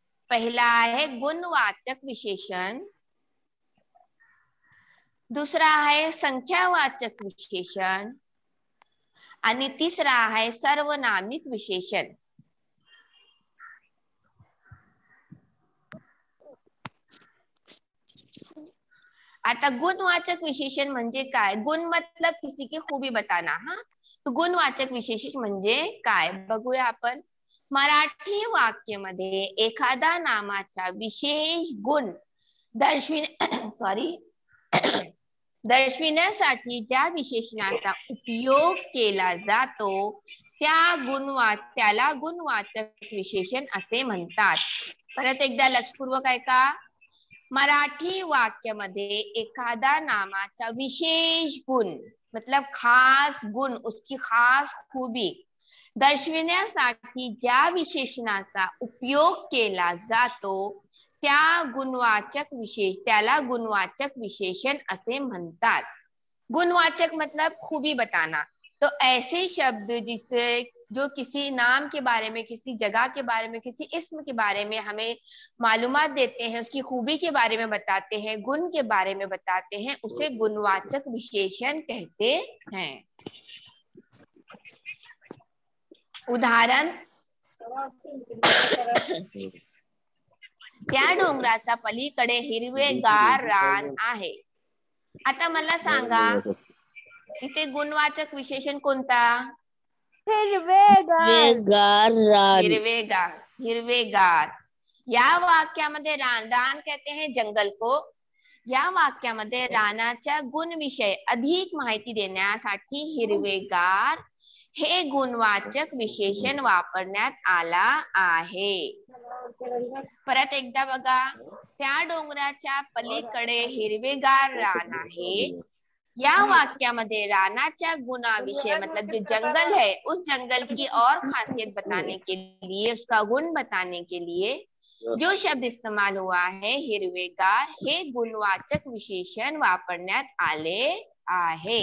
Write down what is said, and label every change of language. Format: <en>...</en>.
<mr>पहिला आहे गुणवाचक विशेषण, दुसरा आहे संख्यावाचक विशेषण आणि तिसरा आहे सर्वनामिक विशेषण। आता गुणवाचक विशेषण म्हणजे काय?</mr> <hi>गुण मतलब किसी की खूबी बताना।</hi> <mr>हा, तो गुणवाचक विशेषण म्हणजे काय बघूया आपण। मराठी वाक्यामध्ये एखादा नामाचा विशेष गुण दर्शविण्यासाठी ज्या विशेषणाचा उपयोग केला जातो त्याला गुणवाचक विशेषण असे म्हणतात। परत एकदा लक्षपूर्वक ऐका। मराठी वाक्यामध्ये एखादा नामाचा विशेष गुण</mr> <hi>मतलब खास गुण, उसकी खास खूबी</hi> <mr>दर्शविण्यासाठी ज्या विशेषणाचा उपयोग केला जातो त्याला गुणवाचक विशेषण असे म्हणतात।</mr> <hi>गुणवाचक मतलब खूबी बताना। तो ऐसे शब्द जिससे जो किसी नाम के बारे में, किसी जगह के बारे में, किसी इस्म के बारे में हमें मालूमात देते हैं, उसकी खूबी के बारे में बताते हैं, गुण के बारे में बताते हैं, उसे गुणवाचक विशेषण कहते हैं।</hi> <mr>उदाहरण, त्या डोंगराच्या पलीकडे हिरवेगार रान आहे। आता मला सांगा इथे गुणवाचक विशेषण कोणता? हिरवेगार. हिरवेगार, हिरवेगार। या वाक्यामध्ये</mr> <hi>रान कहते हैं जंगल को।</hi> <mr>या वाक्यामध्ये रानाच्या गुणविषय अधिक माहिती देण्यासाठी हिरवेगार हे गुणवाचक विशेषण वापरण्यात आला आहे। परत एकदा बघा, त्या डोंगराच्या पलीकडे हिरवेगार रान आहे। या वाक्यामध्ये रानाच्या गुणाविषय</mr> <hi>मतलब जो जंगल है उस जंगल की और खासियत बताने के लिए, उसका गुण बताने के लिए जो शब्द इस्तेमाल हुआ है</hi> <mr>हिरवेगार हे गुणवाचक विशेषण वापरण्यात आले आहे।</mr>